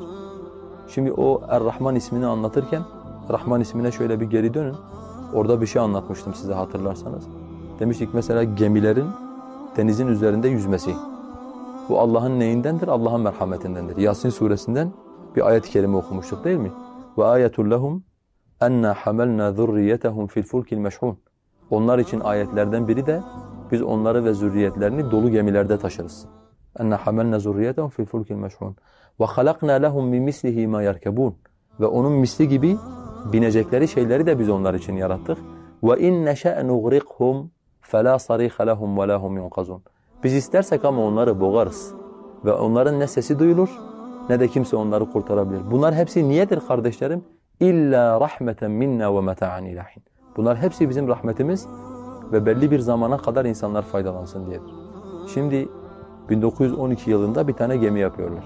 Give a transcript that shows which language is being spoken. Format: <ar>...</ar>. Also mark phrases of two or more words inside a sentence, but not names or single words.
<tr>Şimdi o Er-Rahman ismini anlatırken, Rahman ismine şöyle bir geri dönün. Orada bir şey anlatmıştım size hatırlarsanız. Demiştik mesela gemilerin denizin üzerinde yüzmesi. Bu Allah'ın neyindendir? Allah'ın merhametindendir. Yasin suresinden bir ayet-i kerime okumuştuk değil mi?</tr> <ar>وَآيَةٌ لَهُمْ اَنَّا حَمَلْنَا ذُرِّيَّتَهُمْ فِي الْفُلْكِ الْمَشْحُونَ.</ar> <tr>Onlar için ayetlerden biri de biz onları ve zürriyetlerini dolu gemilerde taşırız.</tr> <ar>اَنَّا حَمَلْنَا ذُرِّيَّتَهُمْ فِي الْفُلْكِ الْمَشْحُونَ وَخَلَقْنَا لَهُمْ مِنْ مِثْلِهِ مَا يَرْكَبُونَ.</ar> <tr>Ve onun misli gibi binecekleri şeyleri de biz onlar için yarattık.</tr> <ar>وَاِنْ نَشَأْ نُغْرِقْهُمْ فَلَا صَرِيخَ لَهُمْ وَلَا هُمْ يُنْقَذُونَ.</ar> <tr>Biz istersek ama onları boğarız. Ve onların ne sesi duyulur ne de kimse onları kurtarabilir. Bunlar hepsi niyedir kardeşlerim?</tr> <ar>إلا رحمة منا ومتاعا إلى حين.</ar> <tr>Bunlar hepsi bizim rahmetimiz ve belli bir zamana kadar insanlar faydalansın diyedir. Şimdi 1912 yılında bir tane gemi yapıyorlar.</tr>